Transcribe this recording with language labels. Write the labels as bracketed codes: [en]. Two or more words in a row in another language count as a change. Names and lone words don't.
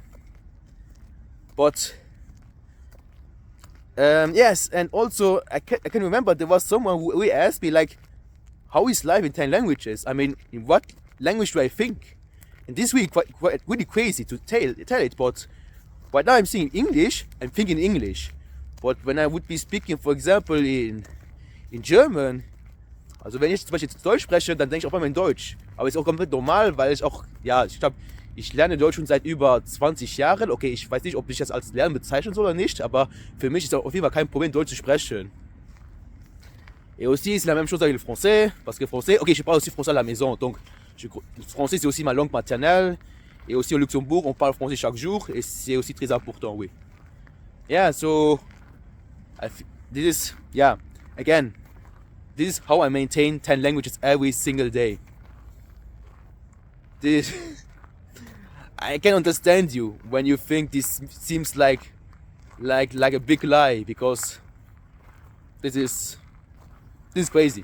[en] But yes, and also I can remember there was someone who really asked me like, how is life in 10 languages? I mean, in what language do I think? And this is really quite really crazy to tell it, but right now I'm saying English, I'm thinking English. But when I would be speaking, for example, in German, [de] also wenn ich zum Beispiel Deutsch spreche, dann denke ich auch immer in Deutsch. Aber ist auch komplett normal, weil ich auch, ja, ich glaube, ich lerne Deutsch schon seit über 20 Jahren. Okay, ich weiß nicht, ob ich das als Lernen bezeichnen soll oder nicht, aber für mich ist es auf jeden Fall kein Problem, Deutsch zu sprechen. [fr] Et aussi, c'est la même chose avec le français, parce que français, ok, je parle aussi français à la maison, donc le français c'est aussi ma langue maternelle, et aussi au Luxembourg, on parle français chaque jour, et c'est aussi très important, oui. [en] Yeah, so, this is, yeah, again, this is how I maintain 10 languages every single day. This I can understand you when you think this seems like a big lie, because this is crazy.